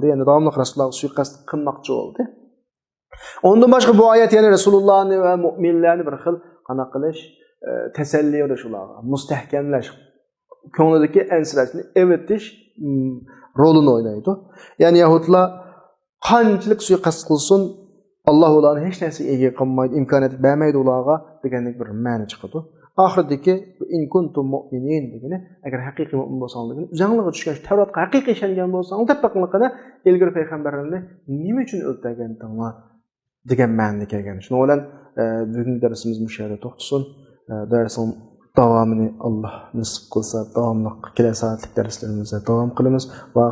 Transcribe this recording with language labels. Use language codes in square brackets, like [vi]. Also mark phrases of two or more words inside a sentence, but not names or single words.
[uz] Ya'ni davomli Rasulullohga suiqasd qilmoqchi bo'ldi. Ondan boshqa bu oyat yana Rasulullohni va mu'minlarni bir xil qana qilish, tasalli berish ularga, mustahkamlash, ko'nglidagi ansirashni evitish rolini o'ynaydi. Ya'ni Yahudlar qanchalik suiqasd qilsin, Alloh ularni hech narsaga ega qilmaydi, imkoniyat bermaydi ularga degandek bir ma'no chiqadi. Oxirdagi [ar] إن كنتم مؤمنين [uz] degani agar haqiqiy mu'min bo'lsangiz, uzanlig'i tushgan Tavrotga haqiqiy ishongan bo'lsangiz, tapaqliqada ilgari payg'ambarlarni nima uchun o'ldirgandinglar degan ma'noga kelgan. Shuning bilan bugungi darsimiz bu yerda to'xtasin. Darsning davomini Alloh nasib qilsa, davomli kelasi soatlik darslarimizda davom qilamiz.